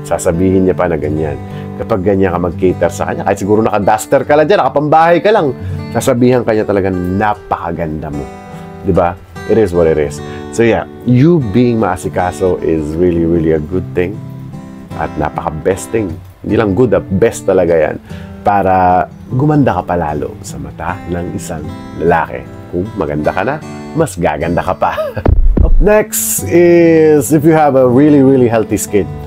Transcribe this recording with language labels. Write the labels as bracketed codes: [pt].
[tl] Sasabihin niya pa na ganyan. Kapag ganyan ka mag-cater sa kanya, kahit siguro naka-duster ka lang dyan, nakapambahay ka lang, sasabihan kanya talaga napakaganda mo. Diba? [en] It is what it is. So you being maasikaso is really, really a good thing. [tl] At napaka-best thing. Hindi lang good, best talaga yan. Para gumanda ka palalo sa mata ng isang lalaki. Kung maganda ka na, mas gaganda ka pa. [en] Up next is if you have a really, really healthy skin.